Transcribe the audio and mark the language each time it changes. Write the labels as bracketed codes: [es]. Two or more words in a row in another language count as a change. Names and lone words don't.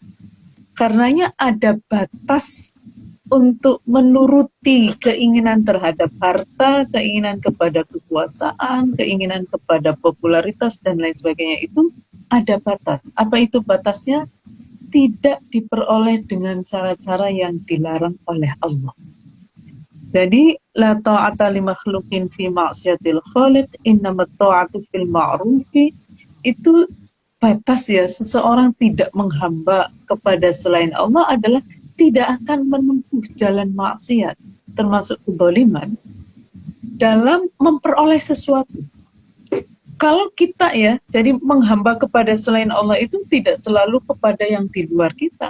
[id] Karenanya ada batas untuk menuruti keinginan terhadap harta, keinginan kepada kekuasaan, keinginan kepada popularitas, dan lain sebagainya itu ada batas. Apa itu batasnya? Tidak diperoleh dengan cara-cara yang dilarang oleh Allah. [ar] Jadi لا طاعة لمخلوق في معصية الخالق، إنما الطاعة في المعروف. [id] Itu batas ya, seseorang tidak menghamba kepada selain Allah adalah tidak akan menempuh jalan maksiat, termasuk kezaliman, dalam memperoleh sesuatu. Kalau kita ya, jadi menghamba kepada selain Allah itu tidak selalu kepada yang di luar kita.